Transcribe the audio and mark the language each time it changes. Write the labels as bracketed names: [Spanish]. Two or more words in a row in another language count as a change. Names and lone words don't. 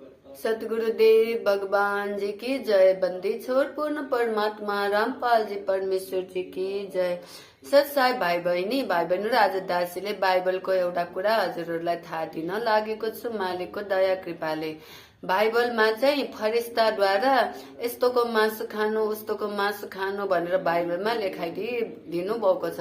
[Hindi] सतगुरुदेव भगवान जी की जय। बंदी छोड़ पूर्ण परमात्मा रामपाल जी परमेश्वर जी की जय। [Nepali] सत्साई भाइ बहिनी आज दासीले बाइबलको एउटा कुरा हजुरहरूलाई थाहा दिन लागेको छु मालिकको दया कृपाले। बाइबलमा चाहिँ फरिस्ताद्वारा यस्तोको मासु खानु उस्तोको मासु खानु भनेर बाइबलमा लेखाइदिनु भएको छ।